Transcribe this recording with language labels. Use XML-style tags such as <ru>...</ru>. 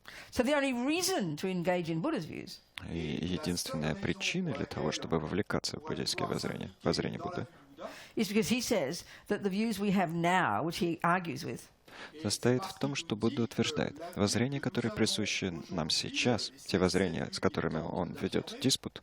<en>So the only reason to engage in Buddha's views</en> <ru>И единственная причина для того, чтобы вовлекаться в буддийские воззрения, воззрение Будды,</ru> <en>is because he says that the views we have now, which he argues with,</en> <ru>состоит в том, что Будда утверждает, воззрения, которые присущи нам сейчас, те воззрения, с которыми он ведет диспут,</ru>